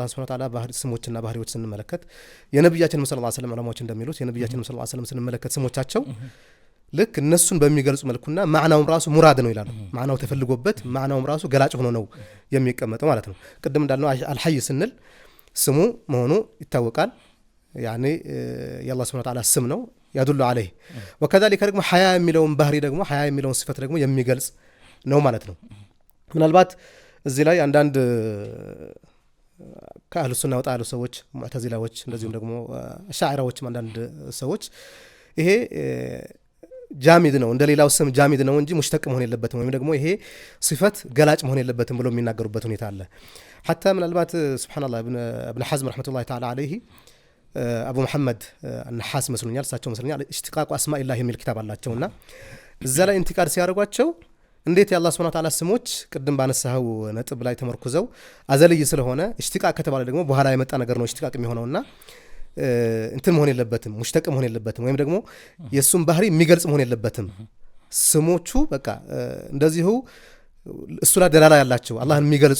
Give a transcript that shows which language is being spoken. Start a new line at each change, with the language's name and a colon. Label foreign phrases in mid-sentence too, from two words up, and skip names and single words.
Arabic: سبحانه وتعالى
Amharic: ባህሪ ስሞችና ባህሪዎች ስንመለከት የነብያችን
Arabic: صلى الله عليه وسلم
Amharic: ዑለማዎች እንደሚሉት የነብያችን
Arabic: صلى الله عليه وسلم
Amharic: ስንመለከት ስሞቻቸው ልክ እነሱን በሚገልጹ መልኩና ማዕናውም ራሱ ሙራድ ነው ይላሉ ማዕናው ተፈልጎበት ማዕናውም ራሱ ገላጭ ሆኖ ነው የሚቀመጠው ማለት ነው ቅድም እንዳልነው አልሐይ ስንል ስሙ መሆኑ ይታወቃል ያኔ የአላህ
Arabic: سبحانه وتعالى
Amharic: ስም ነው
Arabic: يدل عليه وكذلك
Amharic: ደግሞ ሐያ የሚለውን ባህሪ ደግሞ ሐያ የሚለውን ሲፈት ደግሞ የሚገልጽ ነው ማለት ነው ምናልባት እዚህ ላይ አንዳንድ ከአህሉ ሱና ወጣ ያሉ ሰዎች ሙዕተዚላዎች እንደዚሁም ደግሞ አሻዒራዎችም አንዳንድ ሰዎች ይሄ ጃሚድ ነው እንደሌላው ስም ጃሚድ ነው እንጂ ሙሽተቅ መሆን የለበትም ወይም ደግሞ ይሄ ሲፈት ገላጭ መሆን የለበትም ብሎ የሚናገሩበት ሁኔታ አለ حتى ምናልባት ሱብሃንአላህ ابن حزم
Arabic: رحمه الله تعالى عليه
Amharic: አቡ መሐመድ النحاس መስሉኛል እሳቸው መስሉኛል ኢሽቲቃቁ አስማኢላህ የሚል ኪታብ አላቸውና እዛ ላይ ኢንቲቃድ ሲያደርጓቸው እንዴት የአላህ
Arabic: سبحانه وتعالى
Amharic: ስሞች ቅድም ባነሳው ነጥብ ላይ ተመርኩዘው አዘልይ ስለሆነ ኢሽቲቃቅ ከተባለ ደግሞ በኋላ የመጣ ነገር ነው ኢሽቲቃቅ የሚሆነውና እንትን መሆን የለበትም ሙሽተቅ መሆን የለበትም ወይም ደግሞ የሱም ባህሪ የሚገልጽ መሆን የለበትም ስሞቹ በቃ እንደዚሁ እሱ ላይ ደላላ ያላቸው አላህን የሚገልጹ